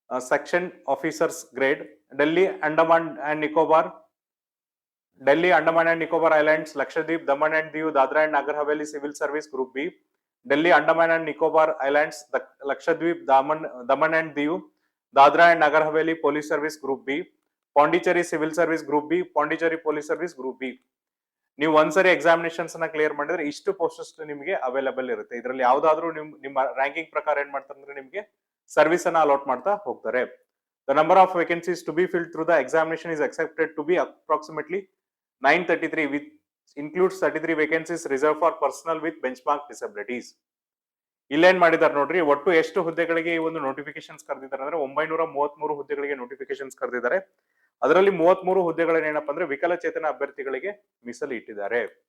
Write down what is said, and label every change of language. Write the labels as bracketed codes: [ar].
[en] Section officers grade, Delhi Andaman and Nicobar, Delhi Andaman and Nicobar islands, Lakshadweep, Daman and Diu, Dadra and Nagar Haveli civil service group B, Delhi Andaman and Nicobar islands, Lakshadweep, Daman and Diu, Dadra and Nagar Haveli police service group B, Pondicherry civil service group B, Pondicherry police service group B. [kn] ನೀವು ಒಂದ್ಸರಿ examinations ನ clear ಮಾಡಿದ್ರೆ ಇಷ್ಟು ಪೋಸ್ಟಸ್ ನಿಮಗೆ available ಇರುತ್ತೆ. ಇದರಲ್ಲಿ ಯಾವ್ದಾದ್ರು ನಿಮ್ಮ ರ್ಯಾಂಕಿಂಗ್ ಪ್ರಕಾರ ಏನ್ ಮಾಡ್ತಾರೆ ಅಂದ್ರೆ ನಿಮಗೆ ಸರ್ವಿಸ್ ಅನ್ನ ಅಲಾಟ್ ಮಾಡ್ತಾ ಹೋಗ್ತಾರೆ. [en] The number of vacancies to be filled through the examination is expected to be approximately 933, which includes 33 vacancies reserved for personnel with benchmark disabilities. [kn] ಇಲ್ಲೇನ್ ಮಾಡಿದಾರೆ ನೋಡ್ರಿ, ಒಟ್ಟು ಎಷ್ಟು ಹುದ್ದೆಗಳಿಗೆ ಈ ಒಂದು ನೋಟಿಫಿಕೇಶನ್ಸ್ ಕರೆದಿದ್ದಾರೆ ಅಂದ್ರೆ 933 ಹುದ್ದೆಗಳಿಗೆ ನೋಟಿಫಿಕೇಶನ್ಸ್ ಕರೆದಿದ್ದಾರೆ. ಅದರಲ್ಲಿ 33 ಹುದ್ದೆಗಳನ್ನ ಏನಪ್ಪಾ ಅಂದ್ರೆ ವಿಕಲಚೇತನ ಅಭ್ಯರ್ಥಿಗಳಿಗೆ ಮೀಸಲು ಇಟ್ಟಿದ್ದಾರೆ.